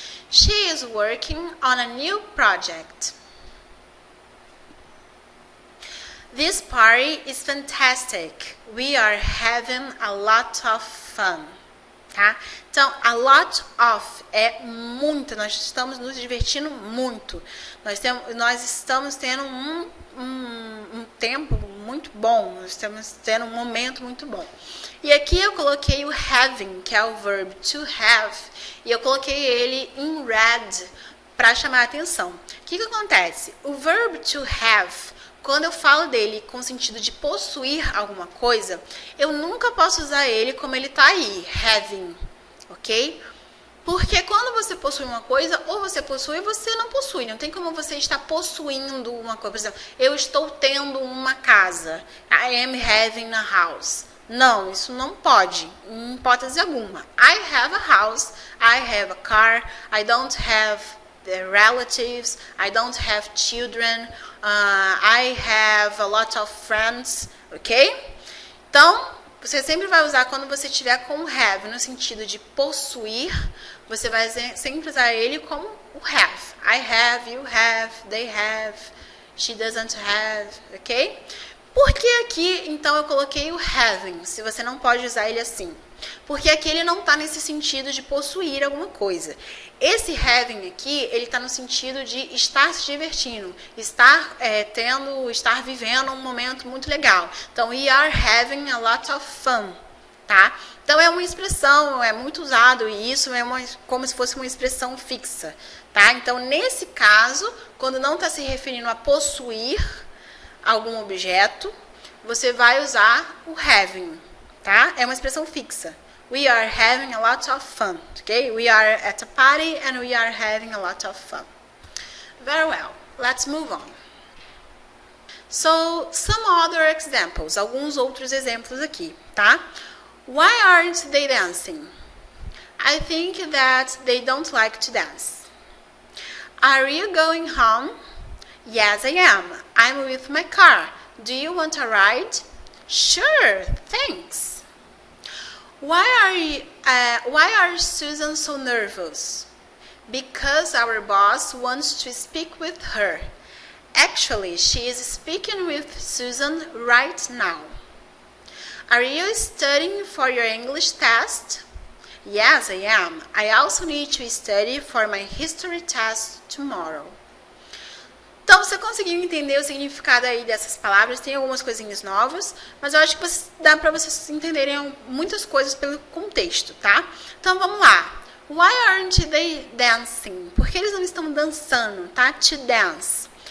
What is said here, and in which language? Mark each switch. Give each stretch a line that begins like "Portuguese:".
English: She is working on a new project. This party is fantastic. We are having a lot of fun.
Portuguese: Tá? Então,
English: a lot of
Portuguese: é muito, nós estamos nos divertindo muito. Nós estamos tendo um tempo muito bom, nós estamos tendo um momento muito bom. E aqui eu coloquei o having, que é o verb to have, e eu coloquei ele em red para chamar a atenção. O que acontece? O verb to have, quando eu falo dele com o sentido de possuir alguma coisa, eu nunca posso usar ele como ele está aí, having, ok? Porque quando você possui uma coisa, ou você possui ou você não possui. Não tem como você estar possuindo uma coisa. Por exemplo, eu estou tendo uma casa.
English: I am having a house.
Portuguese: Não, isso não pode, em hipótese alguma.
English: I have a house, I have a car, I don't have the relatives, I don't have children, I have a lot of friends, ok?
Portuguese: Então, você sempre vai usar quando você tiver com have, no sentido de possuir, você vai sempre usar ele como o have.
English: I have, you have, they have, she doesn't have, ok?
Portuguese: Por que aqui, então, eu coloquei o having, se você não pode usar ele assim? Porque aqui ele não está nesse sentido de possuir alguma coisa. Esse having aqui, ele está no sentido de estar se divertindo, estar vivendo um momento muito legal.
English: Então, we are having a lot of fun, tá?
Portuguese: Então, é uma expressão, é muito usado, e isso é como se fosse uma expressão fixa, tá? Então, nesse caso, quando não está se referindo a possuir algum objeto, você vai usar o having, tá? É uma expressão fixa.
English: We are having a lot of fun, okay? We are at a party and we are having a lot of fun. Very well. Let's move on. So, some other examples.
Portuguese: Alguns outros exemplos aqui, tá?
English: Why aren't they dancing? I think that they don't like to dance. Are you going home? Yes, I am. I'm with my car. Do you want a ride? Sure, thanks. Why are Susan so nervous? Because our boss wants to speak with her. Actually, she is speaking with Susan right now. Are you studying for your English test? Yes, I am. I also need to study for my history test tomorrow.
Portuguese: Então, você conseguiu entender o significado aí dessas palavras? Tem algumas coisinhas novas, mas eu acho que dá para vocês entenderem muitas coisas pelo contexto, tá? Então, vamos lá.
English: Why aren't they dancing?
Portuguese: Por que eles não estão dançando, tá?
English: To dance.